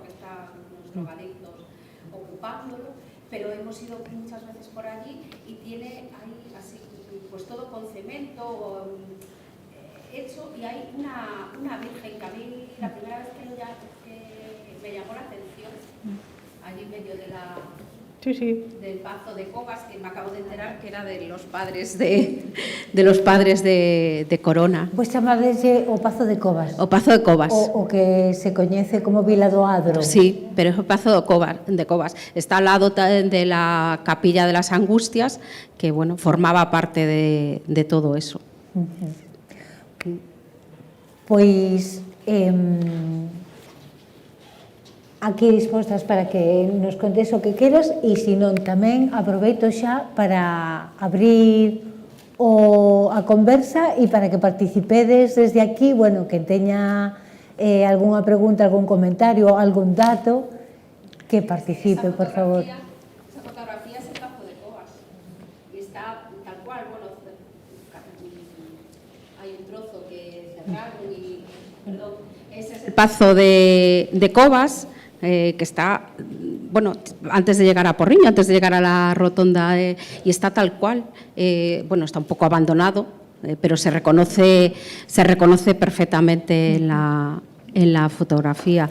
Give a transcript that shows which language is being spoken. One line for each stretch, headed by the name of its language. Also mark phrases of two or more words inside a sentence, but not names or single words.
Spanish: porque están los drogadictos ocupándolo, pero hemos ido muchas veces por allí y tiene ahí así, pues todo con cemento hecho, y hay una virgen que a mí la primera vez que me llamó la atención, allí en medio de del Pazo de Cobas, que me acabo de enterar que era de los padres de Corona.
Galician: Pois chamadese o Pazo de Cobas. O Pazo de Cobas. O que se coñece como Vila do Adro.
Spanish: Sí, pero es el Pazo de Cobas. Está al lado de la Capilla de las Angustias, que bueno, formaba parte de todo eso.
Galician: Pois aquí dispostas para que nos contes o que queras, e se non tamén aproveito xa para abrir a conversa e para que participedes desde aquí, bueno, que teña algunha pregunta, algún comentario, algún dato, que participe, por favor.
Spanish: Esa fotografía es el Pazo de Cobas y está tal cual, bueno, hay un trozo que cerraron y, perdón, ese es el Pazo de Cobas, que está, bueno, antes de llegar a Porriño, antes de llegar a la rotonda, y está tal cual, bueno, está un poco abandonado, pero se reconoce perfectamente en la fotografía.